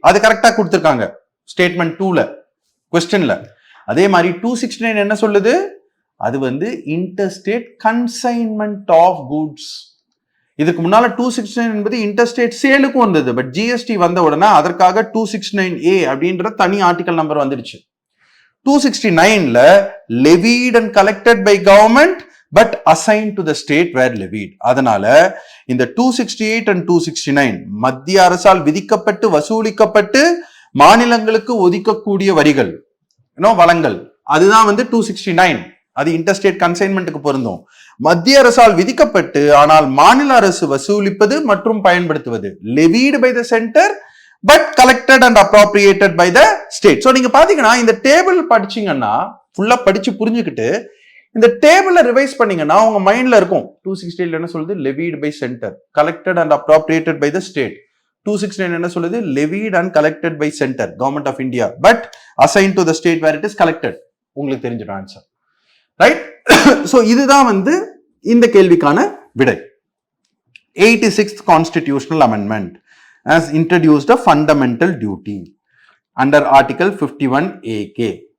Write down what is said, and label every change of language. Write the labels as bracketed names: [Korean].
[Tamil] அது கரெக்டா கொடுத்திருக்காங்க ஸ்டேட்மெண்ட் 2ல क्वेश्चनல. அதே மாதிரி 269 என்ன சொல்லுது? அது வந்து இன்டர்ஸ்டேட் கன்சைன்மெண்ட் ஆஃப் குட்ஸ். இதுக்கு முன்னால 269 என்பது இன்டர்ஸ்டேட் சேலுக்கும் வந்தது. பட் ஜிஎஸ்டி வந்த உடனே அதற்காக 269A அப்படின்ற தனி ஆர்டிகல் நம்பர் வந்துடுச்சு. [English] 269ல levied and collected by government but assigned to the state where levied. [Tamil] அதனால இந்த 268 and 269 மத்திய அரசால் விதிக்கப்பட்டு வசூலிக்கப்பட்டு மாநிலங்களுக்கு ஒதுக்கக்கூடிய வரிகள், வளங்கள், அதுதான் வந்து 269. அது இன்டர்ஸ்டேட் கன்சைன்மெண்ட்டுக்கு பொருந்தும். மத்திய அரசால் விதிக்கப்பட்டு ஆனால் மாநில அரசு வசூலிப்பது மற்றும் பயன்படுத்துவது [English] levied by the center but collected and appropriated by the state. [Tamil] So நீங்க பாத்தீங்கன்னா இந்த டேபிள் படிச்சீங்கன்னா ஃபுல்லா படிச்சு புரிஞ்சுக்கிட்டு இந்த டேபிள ரிவைஸ் பண்ணீங்கன்னா உங்க மைண்ட்ல இருக்கும். 268 என்ன சொல்லுது? [English] levied by center, collected and appropriated by the state. 269 [Tamil] என்ன சொல்லுது? [English] levied and collected by center, government of India, but assigned to the state where it is collected. [Tamil] உங்களுக்கு தெரிஞ்சிடும் ஆன்சர். ரைட்? சோ இதுதான் வந்து இந்த கேள்விக்கான விடை. 86th constitutional amendment. [English] has introduced a fundamental duty under article 51AK.